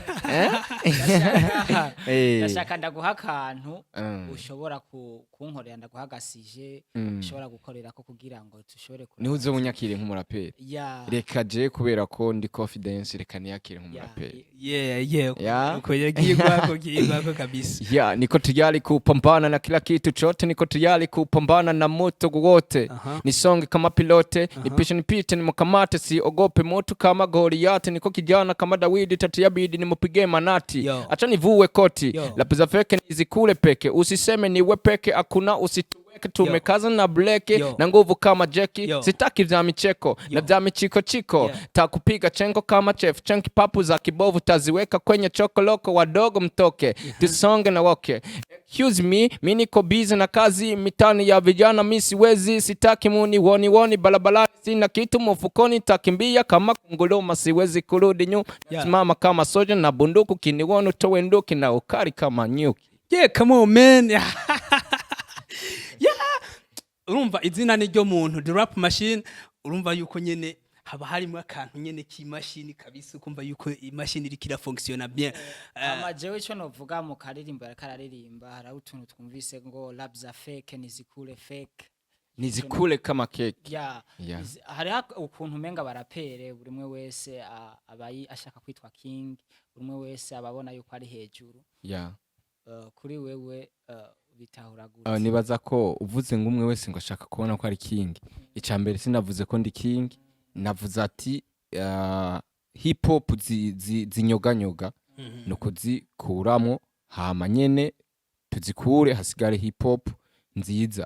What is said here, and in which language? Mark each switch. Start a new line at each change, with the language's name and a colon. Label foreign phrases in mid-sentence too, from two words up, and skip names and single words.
Rundi: Ndashaka ndaguha akantu ushobora kunkorera, ndaguha gasije ushobora gukorera ko kugira ngo tushobore ni uze unyakire nk'umurapere. Reka je kubera ko ndi confidence, reka niyakire nk'umurapere. Uko yagiyeko kabisa.
Swahili: Niko tayari kupambana na kila kitu chote, niko tayari kupambana na moto wote. Nisonge kama pilote, nipishe nipite, nimukamate, siogope moto kama kama Goliath, niko kijana kama Dawidi, tatu ya bidi nimupige manati. Yo. Acha nivue koti, Yo. rap za fake nizikule peke, usiseme niwe peke, akuna usituweke, tumekaza na bleke, Yo. na nguvu kama Jackie, Yo. sitaki vya micheko, na vya michiko chiko, Yeah. takupiga chengo kama chef, chenki papu za kibovu, taziweka kwenye chokoloko, wadogo mtoke, tusonge na woke.
English: Excuse me,
Swahili: mi niko busy na kazi mitani ya vijana, mi siwezi, sitaki muni woni balabalani, sina kitu mfukoni, takimbia kama kunguluma, siwezi kurudi nyuma, simama kama soja na bunduku, kiniwona utowe nduki na ukari kama nyuki.
English: Yeah, come on man. Yeah.
Rundi: Urumva izina ni ryo muntu
English: the rap machine,
Rundi: urumva yuko nyene haba harimo akantu nyene k'imashini kabisa, ukumva yuko imashini iriko irafonctiona bien. Jewe ico novuga mu karirimbo yakararirimba hari utuntu twumvise ngo
Swahili: rap za fake nizikule fake, Nizikule kama keki. yeah.
Rundi: Hari ukuntu menga barapere buri umwe wese abayi ashaka kwitwa king, buri umwe wese ababona yuko ari hejuru. Yeah. Kuri wewe bitahura gute? Nibaza ko uvuze ngo umwe wese ngo ashaka kubona ko ari king. Icambere sinavuze ko ndi king, navuze ati
English: hip hop
Rundi: zinyoganyoga no kuzikuramo, hama nyene tuzikure hasigare
English: hip hop
Rundi: nziza.